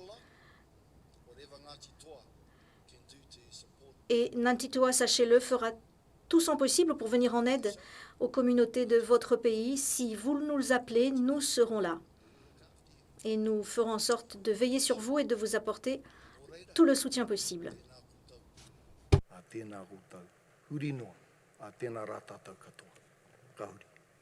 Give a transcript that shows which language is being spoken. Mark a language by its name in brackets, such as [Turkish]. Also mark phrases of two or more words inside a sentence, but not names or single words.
[French] Et Ngāti sachez-le, fera tout son possible pour venir en aide aux communautés de votre pays. Si vous nous appelez, nous serons là. Et nous ferons en sorte de veiller sur vous et de vous apporter tout le soutien possible. [Māori] A tēnā koutou, huri noa, a tēnā rā tātou katoa. Ka huri.